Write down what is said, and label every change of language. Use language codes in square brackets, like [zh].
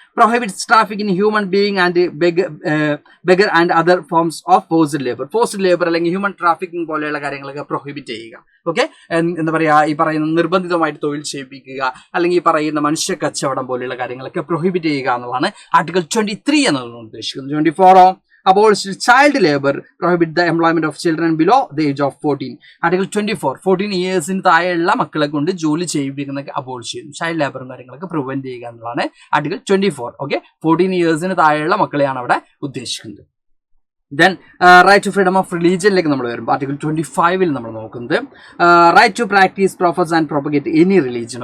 [en] prohibits traffic in human being and beggar and other forms of forced labour [ml] അല്ലെങ്കിൽ human trafficking പോലെയുള്ള കാര്യങ്ങളൊക്കെ prohibit ചെയ്യുക. Okay, എന്താ പറയുക, ഈ പറയുന്ന നിർബന്ധിതമായിട്ട് തൊഴിൽ ചെയ്യിപ്പിക്കുക അല്ലെങ്കിൽ ഈ പറയുന്ന മനുഷ്യ കച്ചവടം പോലെയുള്ള കാര്യങ്ങളൊക്കെ പ്രൊഹിബിറ്റ് ചെയ്യുക എന്നുള്ളതാണ് ആർട്ടിക്കിൾ 23 എന്നതുകൊണ്ട് ഉദ്ദേശിക്കുന്നത്. 24 [en] Abolish child labor, prohibit the employment of children below the age of 14. [ml] Article 24, 14 years-ന് താഴെയുള്ള മക്കളെ കൊണ്ട് ജോലി ചെയ്യിപ്പിക്കുന്നതൊക്കെ അബോളിഷ് ചെയ്യും. ചൈൽഡ് ലേബറും കാര്യങ്ങളൊക്കെ പ്രിവെന്റ് ചെയ്യുക എന്നുള്ളതാണ് ആർട്ടിക്കിൾ 24. ഓക്കെ, 14 years-ന് താഴെയുള്ള മക്കളെയാണ് അവിടെ ഉദ്ദേശിക്കുന്നത്. [en] then right to freedom of റിലീജിയനിലേക്ക് [ml] നമ്മൾ വരുമ്പോൾ ആർട്ടിക്കിൾ 25-ൽ നമ്മൾ നോക്കുന്നത് [en] Right to practise, profess and propagate any religion.